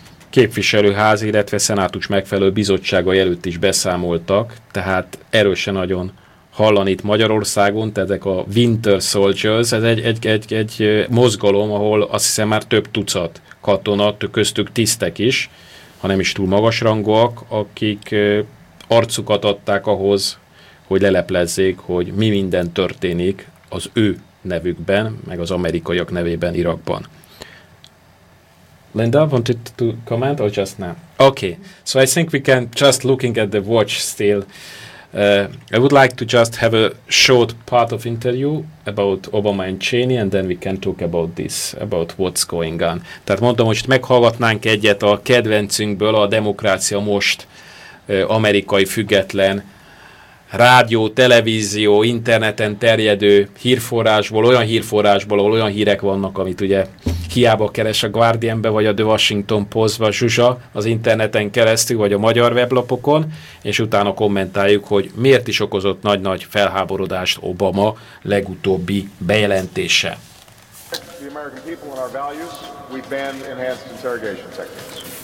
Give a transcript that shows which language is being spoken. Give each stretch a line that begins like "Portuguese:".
Hungarian: képviselőház, illetve szenátus megfelelő bizottságai előtt is beszámoltak, tehát erősen nagyon hallani itt Magyarországon, tehát ezek a Winter Soldiers, ez egy mozgalom, ahol azt hiszem már több tucat katona, köztük tisztek is, ha nem is túl magasrangúak, akik arcukat adták ahhoz, hogy leleplezzék, hogy mi minden történik az ő nevükben, meg az amerikaiak nevében Irakban.
English: Linda, wanted to comment or just now? Okay, so I think we can just looking at the watch still. I would like to just have a short part of interview about Obama and Cheney, and then we can talk about this, about what's going on.
Hungarian: Tehát mondom, hogy meghallgatnánk egyet a kedvencünkből, a Demokrácia Most amerikai független rádió, televízió, interneten terjedő hírforrásból, olyan hírforrásból, ahol olyan hírek vannak, amit ugye hiába keres a Guardianbe, vagy a The Washington Postba, Zsuzsa, az interneten keresztül, vagy a magyar weblapokon, és utána kommentáljuk, hogy miért is okozott nagy-nagy felháborodást Obama legutóbbi bejelentése.
English: The American people and our values, we ban enhanced interrogation techniques.